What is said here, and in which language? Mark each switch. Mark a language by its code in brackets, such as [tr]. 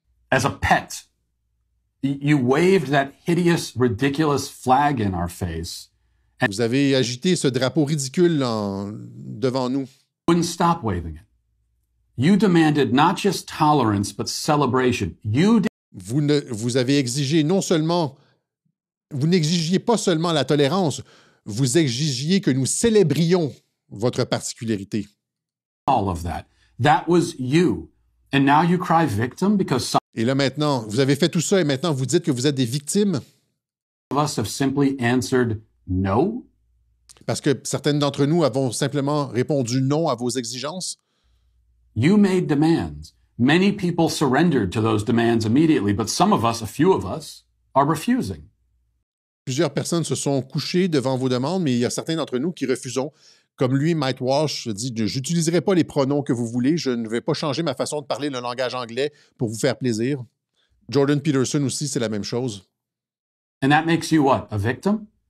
[en] As a pet, you waved that hideous, ridiculous flag in our face. [fr] Vous avez agité ce drapeau ridicule devant nous. [en] Wouldn't stop waving it. You demanded not just tolerance, but celebration. [fr] Vous avez exigé non seulement, vous n'exigiez pas seulement la tolérance, vous exigiez que nous célébrions votre particularité. [en] All of that. That was you. And now you cry victim because some [fr] Et là maintenant, vous avez fait tout ça et maintenant vous dites que vous êtes des victimes. [en] of us have simply answered no. [fr] Parce que certaines d'entre nous avons simplement répondu non à vos exigences. [en] You made demands. Many people surrendered to those demands immediately, but some of us, a few of us, are refusing. [fr] Plusieurs personnes se sont couchées devant vos demandes, mais il y a certains d'entre nous qui refusons. Comme lui, Mike Walsh dit « J'utiliserai pas les pronoms que vous voulez, je ne vais pas changer ma façon de parler le langage anglais pour vous faire plaisir. » Jordan Peterson aussi, c'est la même chose. [en] And that makes you what? A victim?